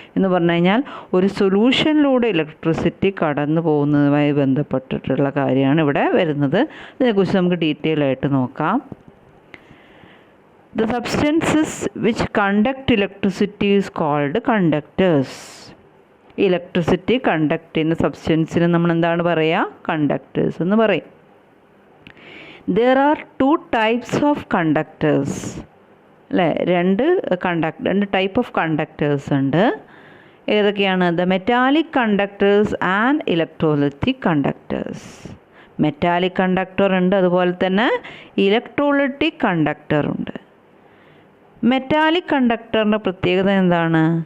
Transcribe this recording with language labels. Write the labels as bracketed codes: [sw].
[ml] എന്ന് പറഞ്ഞു കഴിഞ്ഞാൽ ഒരു സൊല്യൂഷനിലൂടെ ഇലക്ട്രിസിറ്റി കടന്നു പോകുന്നതുമായി ബന്ധപ്പെട്ടിട്ടുള്ള കാര്യമാണ് ഇവിടെ വരുന്നത്. ഇതിനെക്കുറിച്ച് നമുക്ക് ഡീറ്റെയിൽ ആയിട്ട് നോക്കാം. [en] The substances which conduct electricity is called conductors. [ml] Electricity conduct ചെയ്യുന്ന സബ്സ്റ്റൻസിന് നമ്മൾ എന്താണ് പറയുക? കണ്ടക്ടേഴ്സ് എന്ന് പറയും. [en] There are two types of conductors അല്ലേ? [ml] രണ്ട് ടൈപ്പ് ഓഫ് കണ്ടക്ടേഴ്സ് ഉണ്ട്. ഏതൊക്കെയാണ്? [en] The metallic conductors and electrolytic conductors. [ml] Metallic conductor ഉണ്ട്, അതുപോലെ തന്നെ ഇലക്ട്രോലൈറ്റിക് കണ്ടക്ടർ ഉണ്ട്. മെറ്റാലിക് കണ്ടക്ടറിൻ്റെ പ്രത്യേകത എന്താണ്?